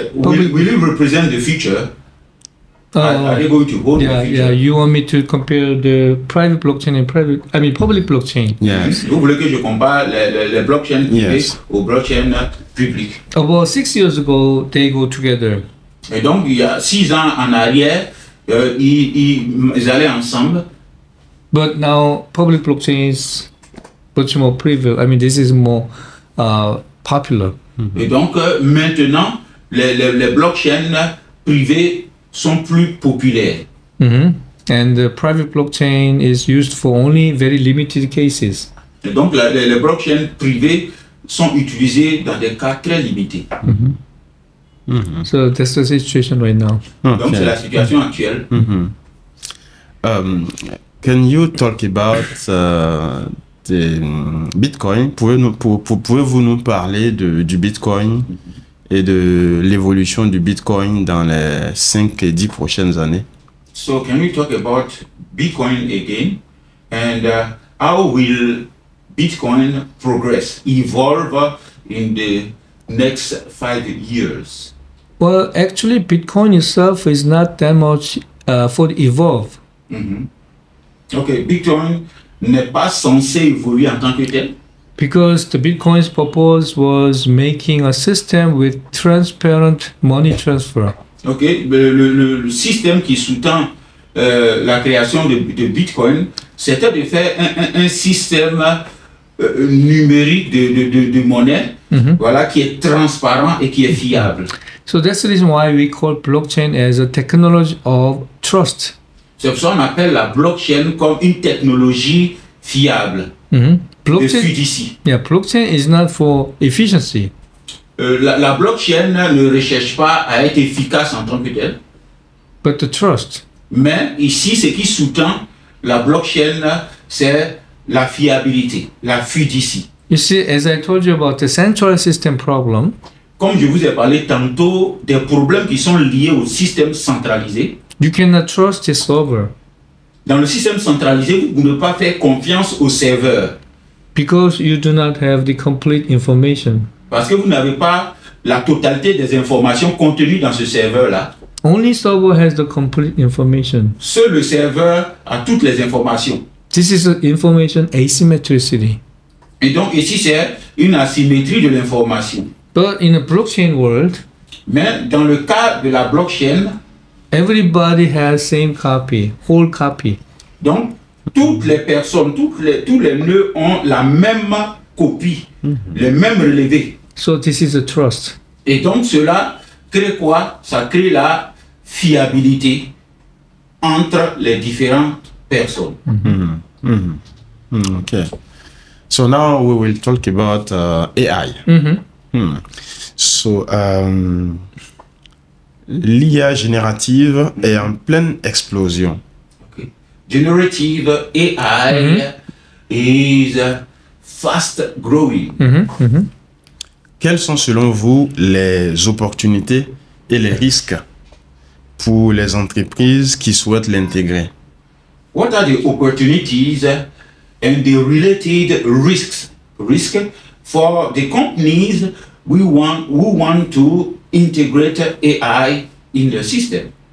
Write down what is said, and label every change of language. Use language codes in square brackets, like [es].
[en] will it represent the future? Are they going to hold the future? Yeah. You want me to compare the private blockchain and public blockchain? Yes. [fr] Vous voulez que je compare les blockchains privées [en] Yes. [fr] aux blockchains publiques? [en] About 6 years ago, they go together. [fr] Et donc, il y a 6 ans en arrière, ils allaient ensemble. [en] But now, public blockchain is much more private. This is more popular. [fr] Et donc, maintenant, les blockchains privées sont plus populaires. [en] And the private blockchain is used for only very limited cases. [fr] Et donc, les blockchains privées sont utilisées dans des cas très limités. [en] So that's the situation right now. [fr] Donc, c'est la situation actuelle. [en] Can you talk about the Bitcoin? [fr] Pouvez-vous nous parler du Bitcoin et de l'évolution du Bitcoin dans les 5 et 10 prochaines années? [en] So, can we talk about Bitcoin again? And how will Bitcoin progress, evolve in the next 5 years? Well, actually, Bitcoin itself is not that much for the evolve. [fr] Ok, Bitcoin n'est pas censé évoluer en tant que tel. [en] Because the Bitcoin's purpose was making a system with transparent money transfer. [fr] Ok, le système qui sous-tend la création de Bitcoin, c'était de faire un système numérique de monnaie, voilà, qui est transparent et qui est fiable. [en] So that's the reason why we call blockchain as a technology of trust. [fr] C'est pour ça qu'on appelle la blockchain comme une technologie fiable, de [en] Blockchain, [fr] fiducie. [en] blockchain is not for efficiency, [fr] La blockchain ne recherche pas à être efficace en tant que telle, [en] but the trust. [fr] mais ici, ce qui sous-tend la blockchain, c'est la fiabilité, la fiducie. [en] You see, as I told you about the central system problem, [fr] Comme je vous ai parlé tantôt des problèmes qui sont liés au système centralisé, [en] you cannot trust the server [fr] dans le système centralisé, vous ne pouvez pas faire confiance au serveur [en] because you do not have the complete information. [fr] parce que vous n'avez pas la totalité des informations contenues dans ce serveur-là. [en] Only server has the complete information. [fr] Seul le serveur a toutes les informations. [en] This is the information asymmetricity. [fr] Et donc ici, c'est une asymétrie de l'information. [en] But in a blockchain world, [fr] Mais dans le cas de la blockchain, [en] everybody has same copy, whole copy. [fr] donc toutes les personnes, tous les nœuds ont la même copie, les mêmes relevés. [en] So this is a trust. [fr] Et donc cela crée quoi? Ça crée la fiabilité entre les différentes personnes. [en] Okay. So now we will talk about AI. [fr] So, l'IA générative est en pleine explosion. [en] Okay. Generative AI is fast growing. [fr] Quelles sont selon vous les opportunités et les risques pour les entreprises qui souhaitent l'intégrer? [en] What are the opportunities and the related risks for the companies who want to integrate AI in the system?